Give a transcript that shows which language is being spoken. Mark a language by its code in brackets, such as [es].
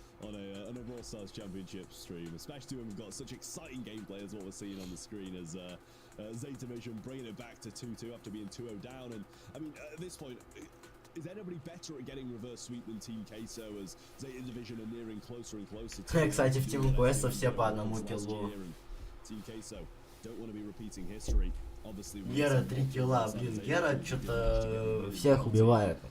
[en] on a Brawl Stars Championship stream, especially when we've got such exciting gameplay as what we're seeing on the screen as Zeta Vision bringing it back to 2-2 after being 2-0 down. And I mean, at this point, is anybody better at getting reverse sweep than Team Queso as Zeta Division are nearing closer and closer to... [ru] Кстати, в Team Quest все по одному киллу. [en] Team Queso don't want to be repeating history. Obviously, [ru] Гера 3 килла, блин, Гера что-то всех убивает.